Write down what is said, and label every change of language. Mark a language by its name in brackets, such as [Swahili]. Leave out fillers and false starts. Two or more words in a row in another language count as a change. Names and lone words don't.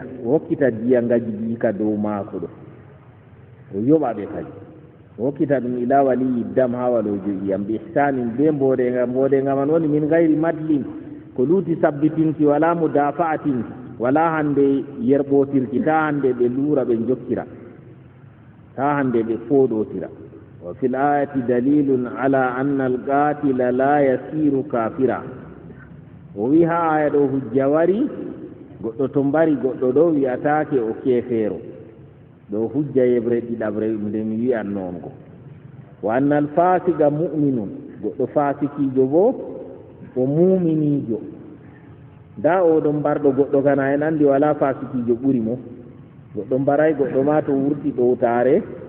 [Fula] o hokkita diya ngaji ka dow maako ɗo o yoɓaɓe kadi o hokkita ɗum ila waliyi dam ha walojo iyam [Arabic] بإحسان [Fula] be mboɗenga man woni min [Arabic] غير مطل [Fula] ko luuti sabbitinki [Arabic] ولا مدافعة [Fula] wala hande yerɓotirki ta hande ɓe luura ɓe jokkira ta hande ɓe fooɗotira [Arabic] وفي الآية دليل على أن القاتل لا يصير كافرا [Fula] o wi ha aya ɗo hujja wari goɗɗo to mbari goɗɗo ɗo wiyatake o keefeero ɗo hujja yeɓre ɗiɗaɓre nde mi wi'an noon ko [Arabic] وأن الفاسق مؤمن [Fula] goɗɗo fasikijo bo o muminijo da oɗon mbarɗo goɗɗo kana en andi wala fasikijo ɓuri mo goɗɗo mbaray goɗɗo ma to wurti ɗowtare